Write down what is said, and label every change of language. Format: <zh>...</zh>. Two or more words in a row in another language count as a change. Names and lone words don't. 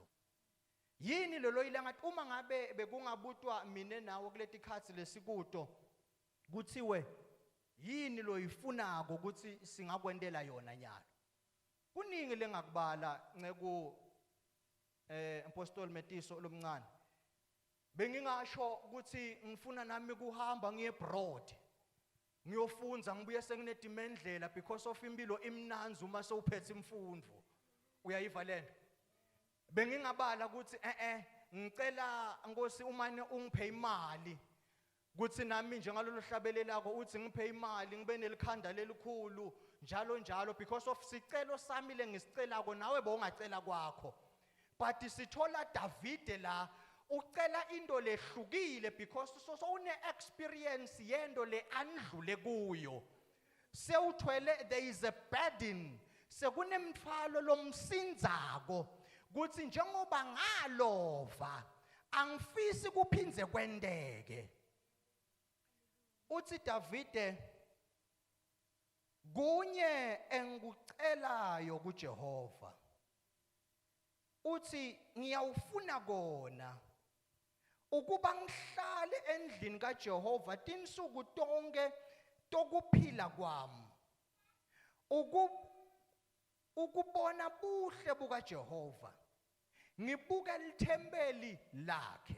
<ss>Yini lelo ilangathi uma ngabe bekungabutwa mine nawe kuleti khathi lesikuto kuthiwe yini lo yifunako ukuthi singakwendela yona nyalo? Kuningi lengakubala nceku Apostle Metiso lomncane. Bengingasho ukuthi ngifuna nami kuhamba ngiye abroad. Ngiyofunza ngibuye senginedimendlela</ss> <en>because of</en> <ss>impilo imnanzi uma sewuphethe imfundo. Uyayiva lento? Bengingabala ukuthi ngicela Nkosi umane ungiphe imali. Kuthi nami njengalolu hlabelelako uthi ngiphe imali ngibe nelikhanda lelikhulu njalo njalo</ss> <en>because of</en> <ss>sicelo sami lengisicelako nawe bowungacela kwakho. But sithola Davide la ucela into lehlukile because so une experience yendo le andlule kuyo. Sewuthwele</ss> <en>there is a burden</en> <ss>sekunemthwalo lomsindzako kuthi njengoba ngalova angifisi kuphindze kwendeke. Uthi Davide kunye engikucelayo kuJehova uthi ngiyawufuna kona ukuba ngihlale endlini kaJehova tinsuku tonke tokuphila kwami ukubona buhle bukaJehova ngibuka lithempeli lakhe.</ss>